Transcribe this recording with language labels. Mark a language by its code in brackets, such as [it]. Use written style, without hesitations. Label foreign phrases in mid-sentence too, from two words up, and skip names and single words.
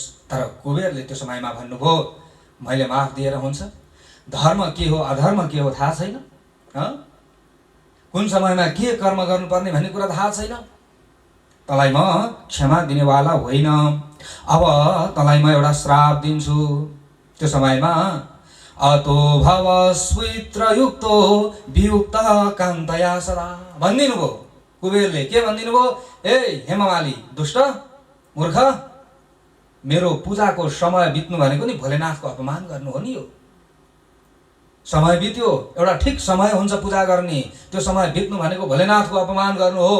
[ne] तर कुबेरले त्यो समयमा भन्नुभयो, मैले माफ दिएर हुन्छ? धर्म के हो अधर्म के हो थाहा छैन? कुन समयमा के कर्म गर्नुपर्ने भन्ने कुरा थाहा छैन? तँलाई म क्षमा दिनेवाला होइन। अब तँलाई म एउटा श्राप दिन्छु। त्यो समयमा [sa] अतो भव स्वित्रयुक्तो वियुक्त कान्तया सदा [ne] भनिदिनु भयो कुबेरले। के भनिदिनु भयो? ए हेममाली दुष्ट मूर्ख, मेरो पूजाको समय बित्नु भनेको नि भोलेनाथको अपमान गर्नु हो नि। यो समय बित्यो, एउटा ठिक समय हुन्छ पूजा गर्ने, त्यो समय बित्नु भनेको भोलेनाथको अपमान गर्नु हो।